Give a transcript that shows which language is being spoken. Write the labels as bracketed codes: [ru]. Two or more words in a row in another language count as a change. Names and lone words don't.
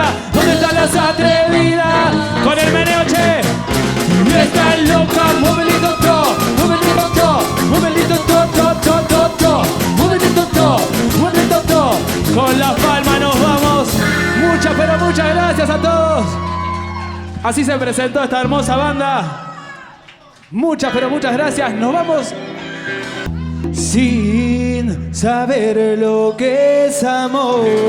[es] ¿Dónde están las atrevidas? Con el meneo, che. Y está loca, movelito to, movelito to, movelito to. Con las palmas nos vamos. Muchas, pero muchas gracias a todos. Así se presentó esta hermosa banda. Muchas, pero muchas gracias. Nos vamos. Sin saber lo que es amor.